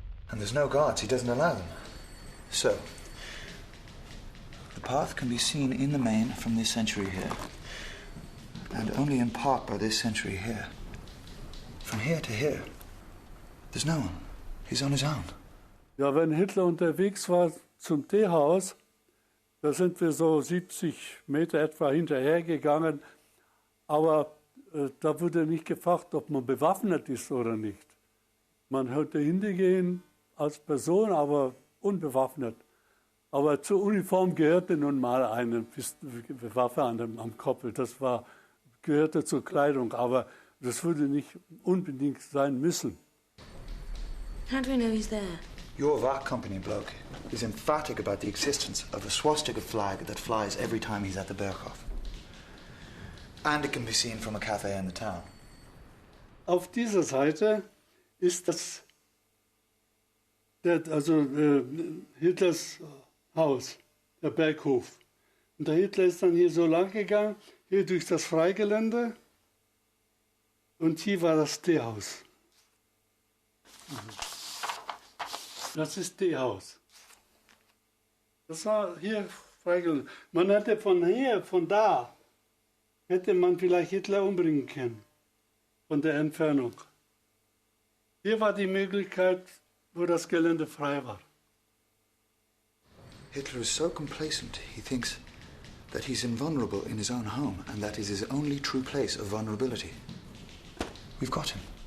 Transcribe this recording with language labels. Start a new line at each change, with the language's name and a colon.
English: And there's no guards, he doesn't allow them. So, the path can be seen in the main from this sentry here, and only in part by this sentry here. From here to here, there's no one. He's on his own.
German: Ja, wenn Hitler unterwegs war zum Teehaus, da sind wir so 70 Meter etwa hinterhergegangen, aber da wurde nicht gefragt, ob man bewaffnet ist oder nicht. Man könnte hingehen als Person, aber unbewaffnet. Aber zur Uniform gehörte nun mal eine Waffe am Koppel. Das gehörte zur Kleidung, aber das würde nicht unbedingt sein müssen.
English: How do we know he's there? Your Wach company bloke is emphatic about the existence of a swastika flag that flies every time he's at the Berghof. And it can be seen from a cafe in the town.
German: Auf dieser Seite ist das Hitlers Haus, der Berghof. Und der Hitler ist dann hier so lang gegangen, hier durch das Freigelände. Und hier war das Teehaus. Das ist Teehaus. Das war hier Freigelände. Man hätte von da, hätte man vielleicht Hitler umbringen können. Von der Entfernung. Hier war die Möglichkeit, wo das Gelände frei war.
English: Hitler is so complacent, he thinks that he's invulnerable in his own home, and that is his only true place of vulnerability. We've got him.